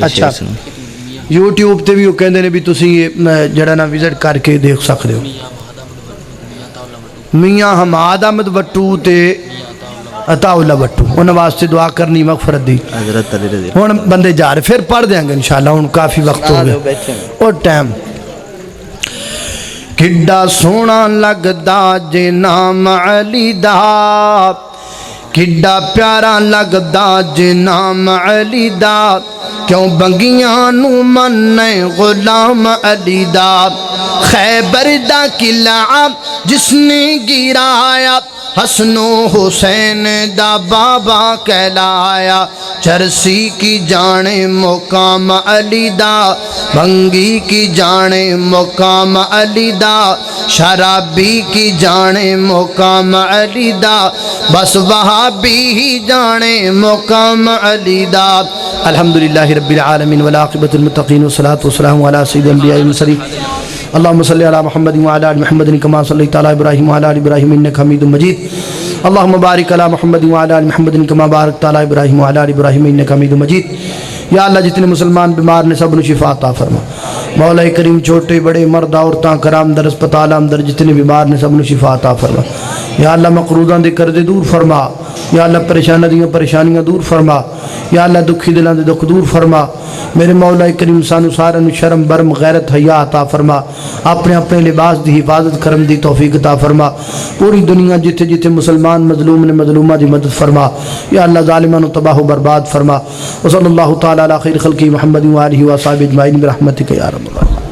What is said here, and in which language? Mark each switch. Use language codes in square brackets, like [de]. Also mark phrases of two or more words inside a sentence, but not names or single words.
[pa] اچھا یوٹیوب تے بھی وہ کہندے نے بھی تسی جڑا نا وزٹ کر کے دیکھ سکتے ہو. میاں حماد احمد وٹو تے عطا اللہ وٹو, انہوں واسطے دعا کرنی مغفرت دی. ہوں بندے جا رہے پھر پڑھ دیں گے [ar] انشاءاللہ, [pa] ہوں کافی وقت ہو گیا اور ٹائم. کڈا سونا لگدا جے نام علی دا, کڈا پیارا لگدا جے نام علی دا, کیوں بنگیاں نو مننے غلام علی دا. خیبر دا قلعہ جس نے گرایا, حسن و حسین دا بابا کہلایا. چرسی کی جانے مقام علی دا, بھنگی کی جانے مقام علی دا, شرابی کی جانے مقام علی دا, بس وہابی ہی جانے مقام علی دا. [ar] الحمدللہ رب العالمین والعاقبۃ للمتقین والصلاۃ والسلام علی سید الانبیاء والمرسلین. اللهم صل على محمد وعلى ال محمد كما صليت على ابراهيم وعلى ال ابراهيم انك حميد مجيد. اللهم بارك على محمد وعلى ال محمد كما باركت على ابراهيم وعلى ال ابراهيم انك حميد مجيد. [pa] یا اللہ جتنے مسلمان بیمار نے سب نے شفا عطا فرما. مولا کریم چھوٹے بڑے مرد عورتاں کرام در اسپتال اندر جتنے بیمار نے سب نے شفا عطا فرما. یا اللہ مقروضاں دے قرضے دور فرما. یا اللہ پریشانیاں دور فرما. یا اللہ دکھی دلاں دے دکھ دور فرما. میرے مولا کریم سانو سارے نو شرم برم غیرت حیا عطا فرما. اپنے اپنے لباس دی حفاظت کرم دی توفیق عطا فرما. پوری دنیا جتھے جتھے مسلمان مظلوم نے مظلومہ دی مدد فرما. یا اللہ ظالماں نو تباہ و برباد فرما. [ar] وصلی اللہ تعالی علی خیر خلقی محمد و آلہ و صحابہ اجمعین برحمتک یا رب العالمین.